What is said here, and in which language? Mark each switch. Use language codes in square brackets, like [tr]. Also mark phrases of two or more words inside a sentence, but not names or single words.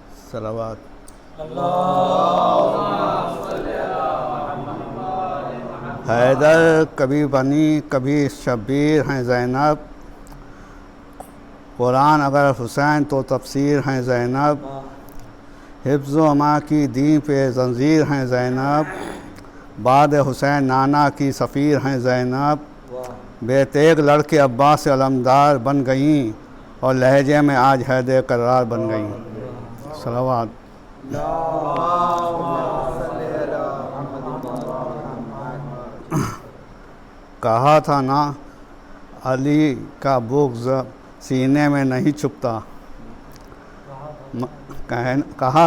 [ur] صلوات۔ حیدر کبھی بنی کبھی شبیر ہیں زینب، قرآن اگر حسین تو تفسیر ہیں زینب، حفظ و اما کی دین پہ زنجیر ہیں زینب، بعد حسین نانا کی سفیر ہیں زینب، بے تیغ لڑکے عباس سے علمدار بن گئیں اور لہجے میں آج حیدر کرار بن گئیں۔ صلوات۔ کہا تھا نا علی کا بغض سینے میں نہیں چھپتا، کہا